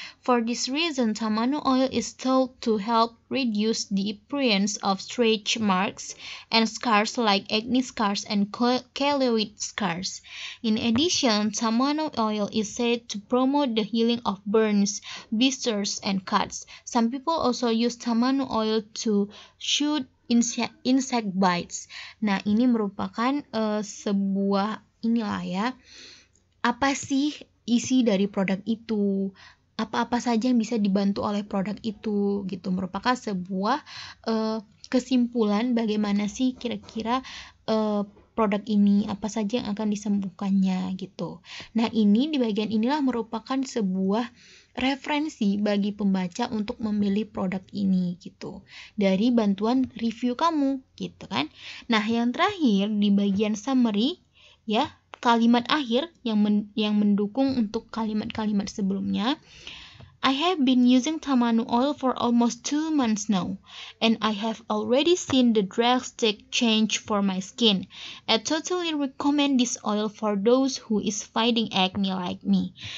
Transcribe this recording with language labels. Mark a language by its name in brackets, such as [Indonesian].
[English] For this reason, Tamanu oil is thought to help reduce the appearance of stretch marks and scars like acne scars and keloid scars. In addition, Tamanu oil is said to promote the healing of burns, blisters, and cuts. Some people also use Tamanu oil to shoot insect bites. [Indonesian] Nah, ini merupakan sebuah inilah ya. Apa sih isi dari produk itu? Apa-apa saja yang bisa dibantu oleh produk itu gitu. Merupakan sebuah kesimpulan bagaimana sih kira-kira produk ini, apa saja yang akan disembuhkannya gitu. Nah, ini di bagian inilah merupakan sebuah referensi bagi pembaca untuk memilih produk ini gitu dari bantuan review kamu gitu kan. Nah, yang terakhir di bagian summary ya, kalimat akhir yang mendukung untuk kalimat-kalimat sebelumnya. [English] I have been using tamanu oil for almost 2 months now, and I have already seen the drastic change for my skin. I totally recommend this oil for those who is fighting acne like me.